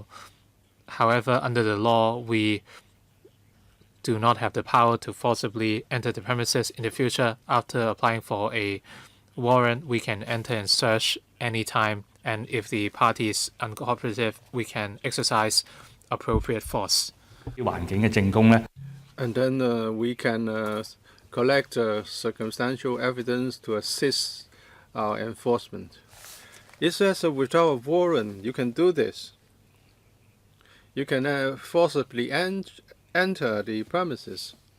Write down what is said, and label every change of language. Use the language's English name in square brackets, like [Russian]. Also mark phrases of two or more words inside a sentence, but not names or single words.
[English] However, under the law, we do not have the power to forcibly enter the premises. In the future, after applying for a warrant, we can enter and search anytime, and if the party is uncooperative, we can exercise appropriate force. [Cantonese] 啲環境嘅證供咧， [English] And then we can collect circumstantial evidence to assist our enforcement. It says without a warrant, you can do this. You can forcibly enter the premises.